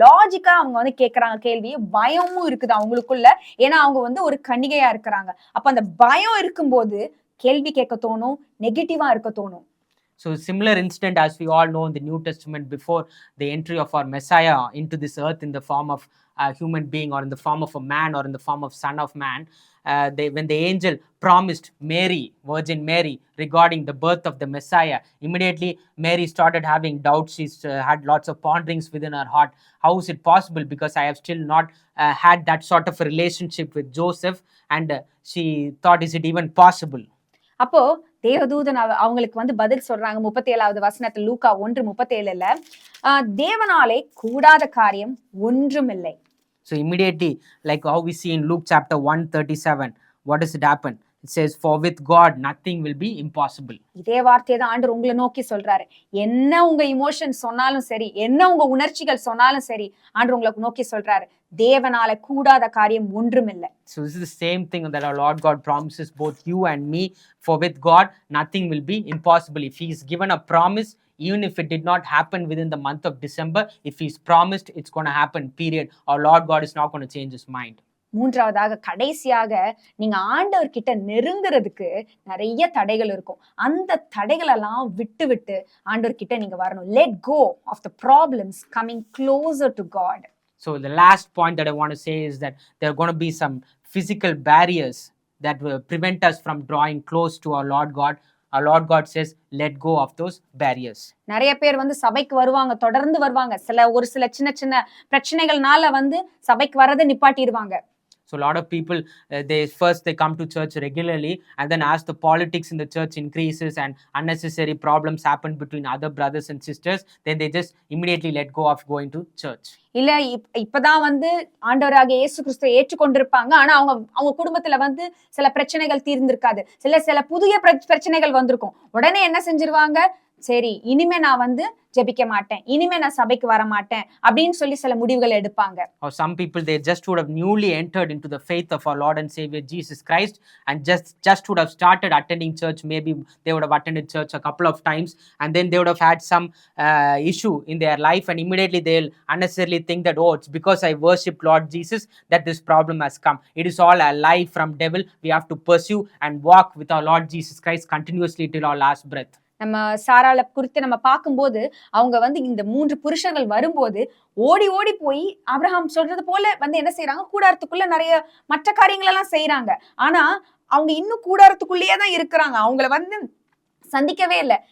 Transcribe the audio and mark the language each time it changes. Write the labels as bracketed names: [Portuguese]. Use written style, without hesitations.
[Tamil] லாஜிக்கா அவங்க வந்து கேட்கறாங்க கேள்வி. பயமும் இருக்குது அவங்களுக்குள்ள, ஏன்னா அவங்க வந்து ஒரு கன்னிகையா இருக்கிறாங்க. அப்ப அந்த பயம் இருக்கும்போது கேள்வி கேட்க தோணும், நெகட்டிவா இருக்க தோணும். [English] So similar incident as we all know in the New Testament, before the entry of our Messiah into this earth in the form of a human being, or in the form of a man, or in the form of Son of Man, when the angel promised Mary, Virgin Mary, regarding the birth of the Messiah, immediately Mary started having doubts. She had lots of ponderings within her heart. How is it possible? Because I have still not had that sort of a relationship with Joseph. And she thought, is it even possible? [Tamil] அப்போ தேவதூதன் அவங்களுக்கு வந்து பதில் சொல்றாங்க. 37வது வசனத்துல, லூக்கா 1:37, தேவனாலே கூடாத காரியம் ஒன்றுமில்லை. [English] So immediately, like how we see in Luke chapter 1:37, what does it happen? It says, for with God nothing will be impossible. [Tamil] இதே வார்த்தையை தான் ஆண்டவர் உங்களை நோக்கி சொல்றாரு. என்ன உங்க இமோஷன் சொன்னாலும் சரி, என்ன உங்க உணர்ச்சிகள் சொன்னாலும் சரி, ஆண்டவர் உங்களுக்கு நோக்கி சொல்றாரு, தேவனால கூடாத காரியம் ஒன்றுமில்லை. [English] So this is the same thing that our Lord God promises both you and me. For with God nothing will be impossible. If He's given a promise, even if it did not happen within the month of December, if He's promised, it's going to happen, period. Our Lord God is not going to change His mind. [Tamil] மூன்றாவதாக, கடைசியாக, நீங்க ஆண்டவர் கிட்ட நெருங்குறதுக்கு நிறைய தடைகள் இருக்கும். அந்த தடைகள் எல்லாம் விட்டு விட்டு ஆண்டவர் கிட்ட நீங்க வரணும். [English] Let go of the problems, coming closer to God. So the last point that I want to say is that there are going to be some physical barriers that will prevent us from drawing close to our Lord God. Our Lord God says, let go of those barriers. [Tamil] நிறைய பேர் வந்து சபைக்கு வருவாங்க, தொடர்ந்து வருவாங்க. ஒரு சில சின்ன சின்ன பிரச்சனைகள்னால வந்து சபைக்கு வரதை நிப்பாட்டிடுவாங்க. [English] So a lot of people, they come to church regularly, and then as the politics in the church increases and unnecessary problems happen between other brothers and sisters, then they just immediately let go of going to church. [Tamil] இல்ல, இப்பதான் வந்து ஆண்டவராக இயேசு கிறிஸ்துவை ஏற்றுக்கொண்டிருப்பாங்க. ஆனா அவங்க குடும்பத்துல வந்து சில பிரச்சனைகள் தீர்ந்திருக்காது. சில புதிய பிரச்சனைகள் வந்திருக்கும். உடனே என்ன செஞ்சிருவாங்க, சரி இனிமே நான் வந்து ஜெபிக்க மாட்டேன், இனிமே நான் சபைக்கு வர மாட்டேன் அப்படின்னு சொல்லி சில முடிவுகள் எடுப்பாங்க. [English] Or some people, they just would have newly entered into the faith of our Lord and Savior Jesus Christ, and just would have started attending church. Maybe they would have attended church a couple of times, and then they would have had some issue in their life, and immediately they'll unnecessarily think that, oh, it's because I worship Lord Jesus that this problem has come. It is all a lie from devil. We have to pursue and walk with our Lord Jesus Christ continuously till our last breath. [Tamil] நம்ம சாராள குறித்து நம்ம பார்க்கும்போது, அவங்க வந்து இந்த 3 புருஷர்கள் வரும்போது ஓடி ஓடி போய் ஆபிரகாம் சொல்றது போல வந்து என்ன செய்யறாங்க, கூடாரத்துக்குள்ள நிறைய மற்ற காரியங்கள் எல்லாம் செய்யறாங்க. ஆனா அவங்க இன்னும் கூடாரத்துக்குள்ளேயே தான் இருக்கிறாங்க. அவங்கள வந்து சந்திக்கவே இல்லை.